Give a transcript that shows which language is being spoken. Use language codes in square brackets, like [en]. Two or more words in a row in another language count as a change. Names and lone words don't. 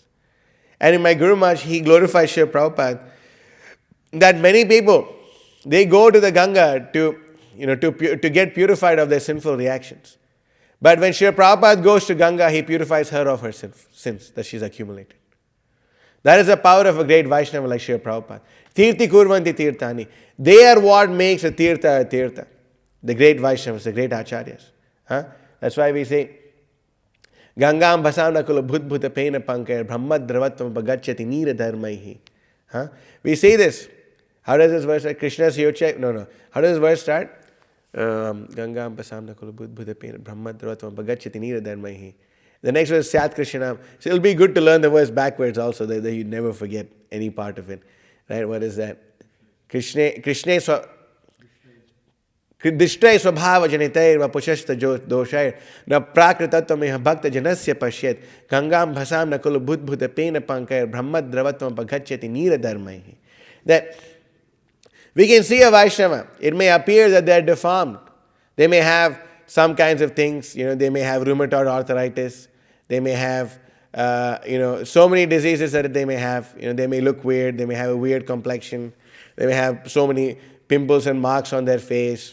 [en] And in my Guru Maharaj, he glorifies Srila Prabhupada, that many people, they go to the Ganga to get purified of their sinful reactions. But when Srila Prabhupada goes to Ganga, he purifies her of her sins that she's accumulated. That is the power of a great Vaishnava like Srila Prabhupada. [sa] Tirthi kurvanti tirthani. [en] They are what makes a tirtha. The great Vaishnavas, the great Acharyas. That's why we say, [sa] Gangam bhasam nakula bhut pena pankar brahma dravatvam pagachyati nira dharmaihi. [en] We say this. How does this verse start? Krishna's yochak? No. How does this verse start? [sa] Gangam bhasam nakula bhut pena brahma dravatvam pagachyati nira dharmaihi. [en] The next verse is [sa] Syat Krishnam. [en] So it'll be good to learn the verse backwards also, that you never forget any part of it. Right? What is that? [sa] Krishna Dishtai swabhava janitair vapushashta doshair na prakritatvam bhakta janasya pashyat gangam bhasam nakulu budbhuta pena pankair brahmad dravatvam pagachyati nira dharmaihi. [en] That we can see a Vaishnava. It may appear that they are deformed. They may have some kinds of things. They may have rheumatoid arthritis. They may have, so many diseases that they may have. They may look weird. They may have a weird complexion. They may have so many pimples and marks on their face.